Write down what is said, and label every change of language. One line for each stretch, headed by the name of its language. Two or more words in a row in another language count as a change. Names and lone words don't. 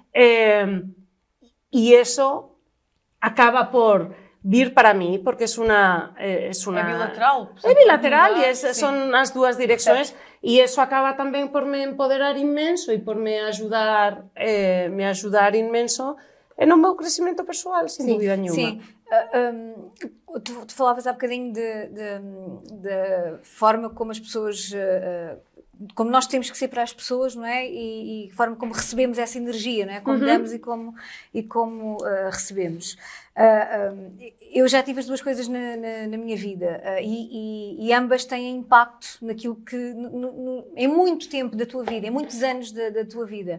Galician: E iso acaba por vir para mí, porque é bilateral. É bilateral e son as dúas direccións e iso acaba tamén por me empoderar inmenso e por me ajudar inmenso no meu crecimento persoal,
Portuguese: sin dúvida nenhuma. Sim. Tu falavas há bocadinho da forma como as pessoas, como nós temos que ser para as pessoas, não é? E a forma como recebemos essa energia, não é? Como damos e como recebemos. Eu já tive as duas coisas na minha vida e ambas têm impacto naquilo que em muito tempo da tua vida, em muitos anos da tua vida.